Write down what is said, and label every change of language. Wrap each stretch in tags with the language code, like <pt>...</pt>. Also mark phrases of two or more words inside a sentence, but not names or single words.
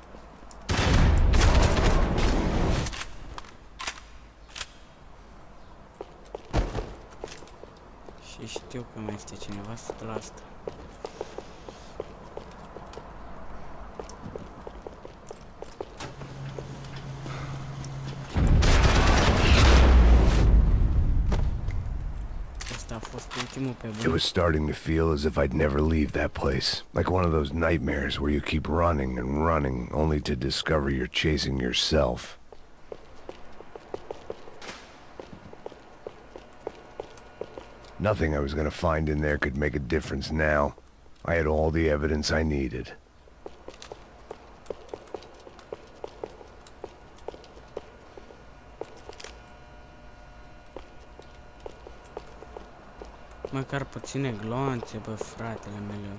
<ro>Și știu că mai este cineva să la asta. Asta a fost ultimul pe</ro> <en>It</en> <ro>bun.</ro> <en>was starting to feel as if I'd never leave that place. Like one of those nightmares where you keep running and running only to discover you're chasing yourself. Nothing I was gonna find in there could make a difference now. I had all the evidence I needed.</en> <ro>Măcar puține glonțe, bă, fratele meu.</ro>